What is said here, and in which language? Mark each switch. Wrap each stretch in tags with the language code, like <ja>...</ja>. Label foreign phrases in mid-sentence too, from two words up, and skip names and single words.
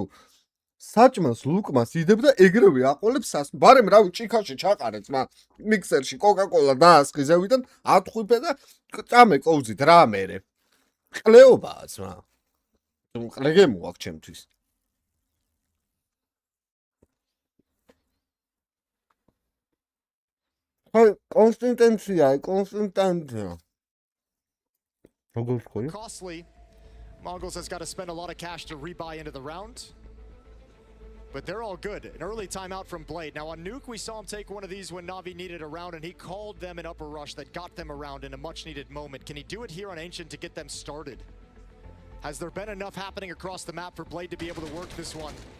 <ka>საჭმელს ლუკმას იდებ და ეგრევე აყოლებს ბარემ რავი ჭიქაში ჩაყარე ძმა მიქსერში კოკა-კოლა დაასხი ზევიდან ატხვიფე და წამე კოვზით რა მერე ყლეობაა ძმა ყლე გემოაქვს ჩემთვის აი კონსტანტენცია როგორ თქვი</ka> <en>costly. Mongols has got to spend a lot of cash to rebuy into the round. But they're all good. An early timeout from Blade. Now on Nuke, we saw him take one of these when Na'Vi needed a round, and he called them an upper rush that got them around in a much-needed moment. Can he do it here on Ancient to get them started? Has there been enough happening across the map for Blade to be able to work this one?</en>